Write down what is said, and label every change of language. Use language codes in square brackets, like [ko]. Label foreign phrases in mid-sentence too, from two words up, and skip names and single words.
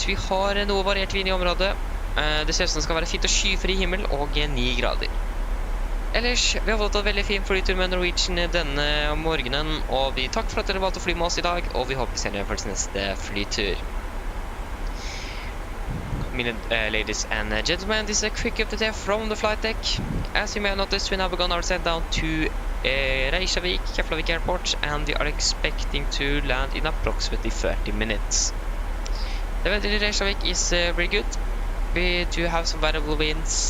[no] Vi har noe variert vind i området. Det ser ut som det skal være fint og skyfri himmel og 9 grader. Ellers, vi har valgt en veldig fin flytur med Norwegian denne morgenen, og vi takk for at dere valgte å fly med oss i dag, og vi håper vi ser dere for neste flytur. [en] ladies and gentlemen, this is a quick update here from the flight deck. As you may have noticed, we now begun our set down to Reykjavik, Reykjavik airport, and we are expecting to land in approximately 30 minutes. The weather in Reykjavik is very good. We do have some variable winds.